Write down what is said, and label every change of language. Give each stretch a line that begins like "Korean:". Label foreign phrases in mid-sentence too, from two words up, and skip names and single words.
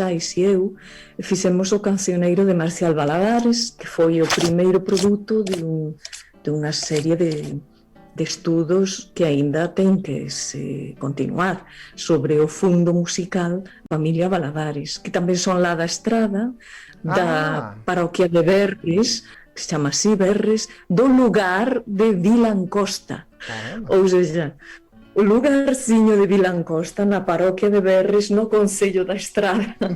Portuguese: e eu, fizemos o cancioneiro de Marcial Valadares, que foi o primeiro produto de uma série de estudos que ainda tem que se continuar sobre o fundo musical Família Valadares, que também são lá da estrada, da paróquia de Berres, que se chama assim Berres, do lugar de Vilancosta. Ou seja, o lugarzinho de Vilancosta na paróquia de Berres, no concello da Estrada.